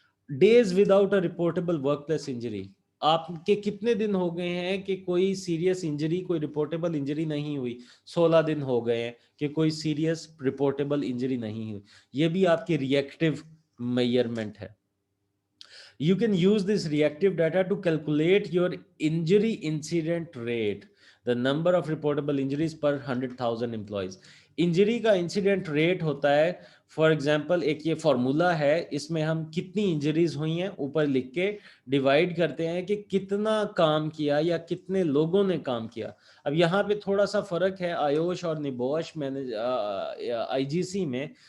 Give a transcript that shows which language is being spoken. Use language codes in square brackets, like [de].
[en] days without a reportable workplace injury, [hi] आपके कितने दिन हो गए हैं कि कोई सीरियस इंजरी, कोई रिपोर्टेबल इंजरी नहीं हुई, 16 दिन हो गए हैं कि कोई सीरियस रिपोर्टेबल इंजरी नहीं हुई, ये भी आपकी रिएक्टिव मेजरमेंट है। [en] You can use this reactive data to calculate your injury incident rate, the number of reportable injuries per 100,000 employees। [hi] Injury का इंसिडेंट रेट होता है, फॉर एग्जांपल एक ये फॉर्मूला है, इसमें हम कितनी इंजरीज हुई हैं ऊपर लिख के डिवाइड करते हैं कि कितना काम किया या कितने लोगों ने काम किया। अब यहाँ पे थोड़ा सा फर्क है आयोश और निबोश मैनेज आईजीसी में।